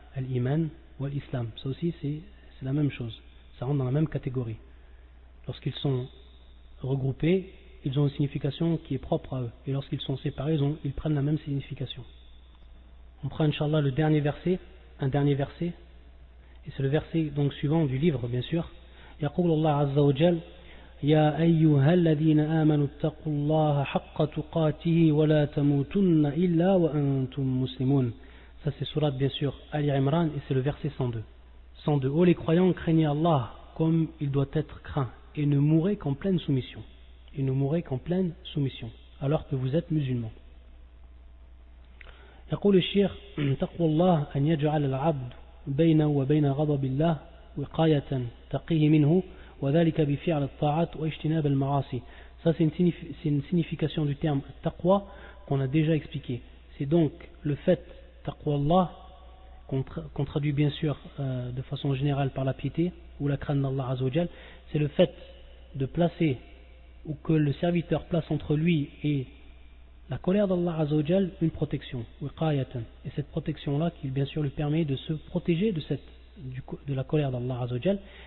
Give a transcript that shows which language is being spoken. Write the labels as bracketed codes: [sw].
[fr] Al-iman ou al-islam, ça aussi c'est la même chose, ça rentre dans la même catégorie. Lorsqu'ils sont regroupés, ils ont une signification qui est propre à eux, et lorsqu'ils sont séparés, ils prennent la même signification. On prend Inch'Allah un dernier verset, et c'est le verset donc suivant du livre bien sûr. [ar] يقول الله عز وجل يا أيها الذين آمنوا اتقوا الله حق تقاته ولا تموتن إلا وأنتم مسلمون. [fr] Ça c'est surat bien sûr Ali Imran, et c'est le verset 102. 102. Ô les croyants, craignez Allah comme il doit être craint, et ne mourrez qu'en pleine soumission. Et ne mourrez qu'en pleine soumission, alors que vous êtes musulmans. [ar] يقول الشيخ تقوى الله أن يجعل العبد بينه وبين غضب الله وقاية تقيه منه وذلك بفعل الطاعات واجتناب المعاصي. [fr] Ça c'est une signification du terme taqwa qu'on a déjà expliqué. C'est donc le fait taqwa Allah qu'on traduit bien sûr de façon générale par la piété ou la crainte d'Allah Azza wa Jal. C'est le fait de placer, ou que le serviteur place entre lui et la colère d'Allah Azza wa Jal une protection, et cette protection-là qui bien sûr lui permet de se protéger de la colère d'Allah Azza wa Jal.